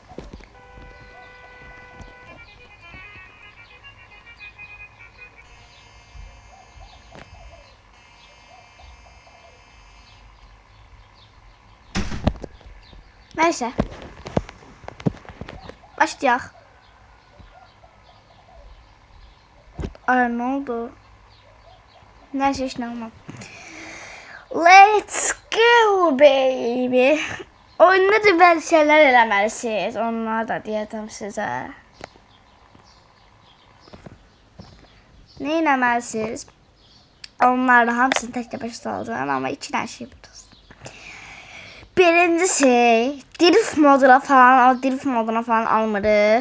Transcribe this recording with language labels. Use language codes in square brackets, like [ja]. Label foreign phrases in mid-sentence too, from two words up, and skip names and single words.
[az] Nəysə. Başlayaq. Ay, [tr] ne oldu? Neyse, hiç ne olmam. [en] Let's go baby. [az] Oyunda da bəzi şeylər eləməlisiniz. Onları da deyəcəm sizə. Ne eləməlisiniz? Onları hamısını tək başa salacağım. Ama iki dənə şey budur. Birincisi, drift moduna falan almırıq.